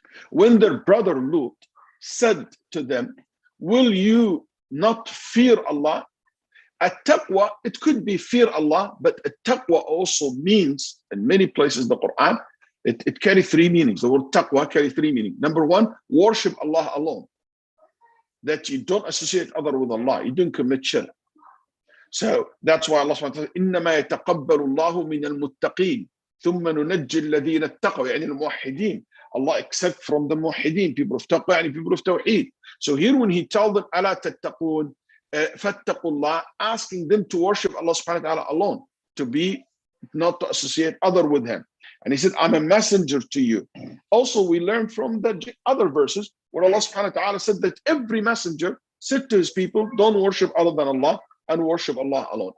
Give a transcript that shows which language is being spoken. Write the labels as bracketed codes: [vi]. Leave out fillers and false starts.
[en] When their brother Lut said to them, will you not fear Allah? At-taqwa, it could be fear Allah, but at-taqwa also means, in many places in the Quran, it carries three meanings. The word taqwa carries three meanings. Number one, worship Allah alone. That you don't associate other with Allah. You don't commit shirk. So that's why Allah subhanahu wa ta'ala, [ar] إِنَّمَا يَتَقَبَّلُ اللَّهُ مِنَ الْمُتَّقِينَ ثُمَّ نُنَجِّي الَّذِينَ اتَّقَوْا يعني الموحدين. [en] Allah accept from the muwahideen, people of taqwa, and people of tawheed. So here when he told them, [ar] أَلَا تَتَّقُونَ فَاتَّقُوا اللَّهَ, [en] asking them to worship Allah subhanahu wa ta'ala alone, to be, not to associate other with him. And he said, I'm a messenger to you. Also, we learn from the other verses where Allah subhanahu wa ta'ala said that every messenger said to his people, don't worship other than Allah and worship Allah alone.